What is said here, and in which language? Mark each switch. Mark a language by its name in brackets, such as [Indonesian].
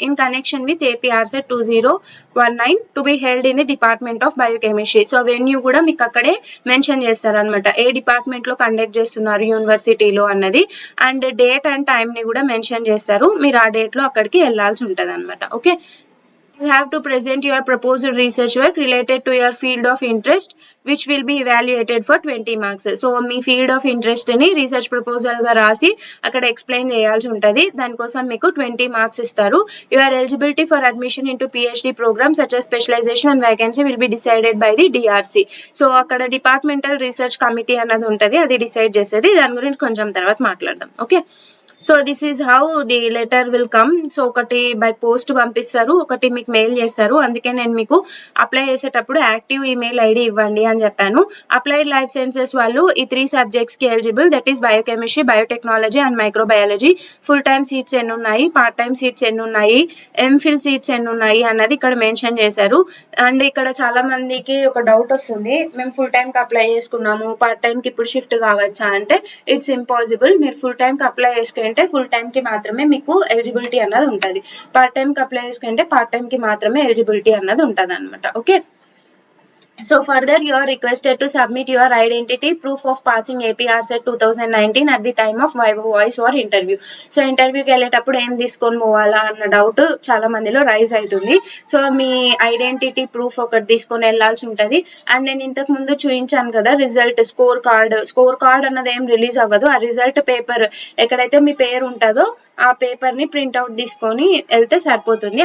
[English] In connection with APRSET 2019 to be held in the department of biochemistry. [Telugu] So venue కూడా మీకు అక్కడే mention చేస్తారు అనమాట, ఏ డిపార్ట్మెంట్ లో కండక్ట్ చేస్తున్నారు యూనివర్సిటీలో అన్నది, అండ్ డేట్ అండ్ టైం ని కూడా మెన్షన్ చేస్తారు. మీరు ఆ డేట్ లో అక్కడికి వెళ్లాల్సి ఉంటుంది అనమాట. [English] Okay, you have to present your proposed research work related to your field of interest which will be evaluated for 20 marks. [Telugu] So మీ field of interest ని రీసెర్చ్ ప్రపోజల్ గా రాసి అక్కడ ఎక్స్ప్లెయిన్ చేయాల్సి ఉంటుంది. దానికోసం మీకు 20 మార్క్స్ ఇస్తారు. [English] Your eligibility for admission into PhD programme such as specialisation and vacancy will be decided by the DRC. [Telugu] So అక్కడ డిపార్ట్మెంటల్ రీసెర్చ్ కమిటీ అన్నది ఉంటుంది, అది డిసైడ్ చేసేది. దాని గురించి కొంచెం తర్వాత మాట్లాడదాం. [English] Okay, so this is how the letter will come. [Telugu] So ఒకటి బై పోస్ట్ పంపిస్తారు, ఒకటి మీకు మెయిల్ చేస్తారు. అందుకే నేను మీకు అప్లై చేసేటప్పుడు యాక్టివ్ ఈమెయిల్ ID ఇవ్వండి అని చెప్పాను. అప్లైడ్ లైఫ్ సైన్సెస్ వాళ్ళు ఈ 3 సబ్జెక్ట్స్ కి eligible, that is biochemistry, biotechnology and microbiology. Full time seats ఎన్ని ఉన్నాయి, పార్ట్ టైమ్ సీట్స్ ఎన్ని ఉన్నాయి, MPhil సీట్స్ ఎన్ని ఉన్నాయి అన్నది ఇక్కడ మెన్షన్ చేశారు. అండ్ ఇక్కడ చాలా మందికి ఒక డౌట్ వస్తుంది, మేము ఫుల్ టైమ్ కి అప్లై చేసుకున్నాము, పార్ట్ టైమ్ కి ఇప్పుడు షిఫ్ట్ కావచ్చా అంటే [English] It's impossible. [Telugu] మీరు ఫుల్ టైమ్ కి అప్లై చేసుకుంటే ఫుల్ టైమ్ కి మాత్రమే మీకు ఎలిజిబిలిటీ అన్నది ఉంటుంది, పార్ట్ టైమ్ కి అప్లై చేసుకుంటే పార్ట్ టైమ్ కి మాత్రమే ఎలిజిబిలిటీ అన్నది ఉంటుంది అనమాట. [English] Okay, so further you are requested to submit your identity proof of passing APRSET 2019 at the time of viva voice or interview. [Telugu] So ఇంటర్వ్యూకి వెళ్ళేటప్పుడు ఏం తీసుకొని పోవాలా అన్న డౌట్ చాలా మందిలో రైజ్ అవుతుంది. సో మీ ఐడెంటిటీ ప్రూఫ్ ఒకటి తీసుకొని వెళ్ళాల్సి ఉంటుంది. అండ్ నేను ఇంతకు ముందు చూపించాను కదా రిజల్ట్ స్కోర్ కార్డ్ అన్నది ఏం రిలీజ్ అవ్వదు. ఆ రిజల్ట్ పేపర్ ఎక్కడైతే మీ పేరు ఉంటుందో ఆ పేపర్ ని ప్రింట్అవుట్ తీసుకొని వెళ్తే సరిపోతుంది.